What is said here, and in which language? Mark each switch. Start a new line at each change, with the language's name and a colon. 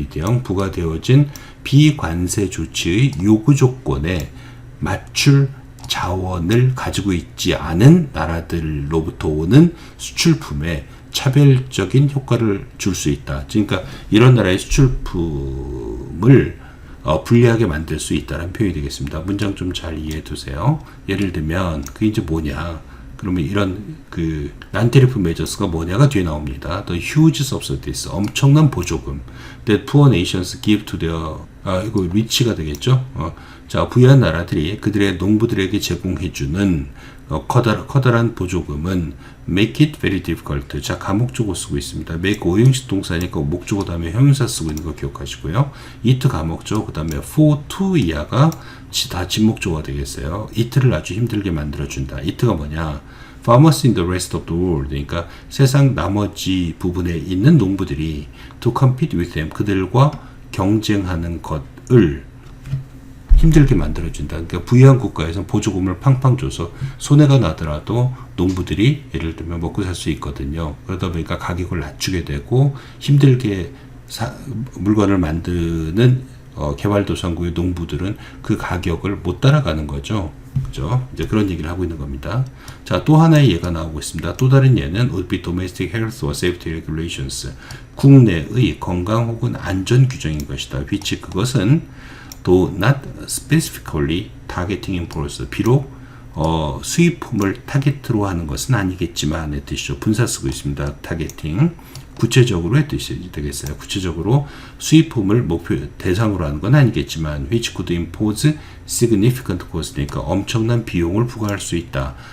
Korean: 이 대형 부과되어진 비관세 조치의 요구 조건에 맞출 자원을 가지고 있지 않은 나라들로부터 오는 수출품에 차별적인 효과를 줄 수 있다. 그러니까 이런 나라의 수출품을 불리하게 만들 수 있다는 표현이 되겠습니다. 문장 좀 잘 이해해 두세요. 예를 들면 그게 이제 뭐냐? 그러면 이런 non-tariff measures가 뭐냐가 뒤에 나옵니다.
English: The huge subsidies,
Korean: 엄청난 보조금
English: that poor nations give to their, 이거 rich가 되겠죠.
Korean: 자, 부유한 나라들이 그들의 농부들에게 제공해주는 커다란 보조금은
English: make it very difficult.
Korean: 자, 가목조고 쓰고 있습니다. make 오형식 동사니까 목조고 다음에 형용사 쓰고 있는 거 기억하시고요. it 가목조, 그 다음에 for to 이하가 다 진목조가 되겠어요. it를 아주 힘들게 만들어준다. it가 뭐냐?
English: farmers in the rest of the world,
Korean: 그러니까 세상 나머지 부분에 있는 농부들이 to compete with them, 그들과 경쟁하는 것을 힘들게 만들어준다. 그러니까 부유한 국가에서 보조금을 팡팡 줘서 손해가 나더라도 농부들이 예를 들면 먹고 살 수 있거든요. 그러다 보니까 가격을 낮추게 되고 힘들게 물건을 만드는 개발도상국의 농부들은 그 가격을 못 따라가는 거죠. 그죠? 이제 그런 얘기를 하고 있는 겁니다. 자, 또 하나의 예가 나오고 있습니다. 또 다른 예는
English: would be domestic health or safety regulations.
Korean: 국내의 건강 혹은 안전 규정인 것이다. which 그것은
English: though not specifically targeting imports.
Korean: 비록 수입품을 타겟으로 하는 것은 아니겠지만의 뜻이죠. 분사 쓰고 있습니다. 타겟팅. 구체적으로의 뜻이 되겠어요. 구체적으로 수입품을 목표 대상으로 하는 건 아니겠지만
English: which could impose significant cost
Korean: 니까 엄청난 비용을 부과할 수 있다.